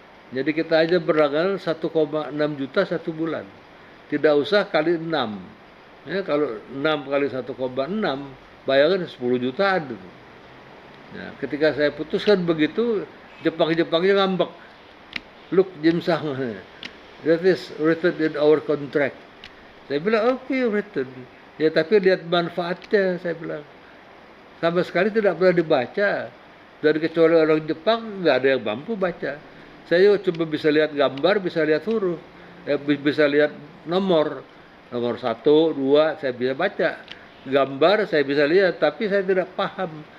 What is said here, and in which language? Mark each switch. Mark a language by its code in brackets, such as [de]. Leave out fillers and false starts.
[id] Jadi kita aja berlangganan 1,6 juta satu bulan. Tidak usah kali 6. Ya, kalau 6 kali 1,6, bayangkan 10 jutaan. Nah, ketika saya putuskan begitu, Jepang-Jepangnya ngambek. [en] Look, Jim Sang, that is written in our contract. [id] Saya bilang, oke, written. Ya, tapi lihat manfaatnya, saya bilang. Sama sekali tidak pernah dibaca. Dan kecuali orang Jepang, nggak ada yang mampu baca. Saya cuma bisa lihat gambar, bisa lihat huruf. Bisa lihat nomor. Nomor 1, 2, saya bisa baca. Gambar saya bisa lihat, tapi saya tidak paham.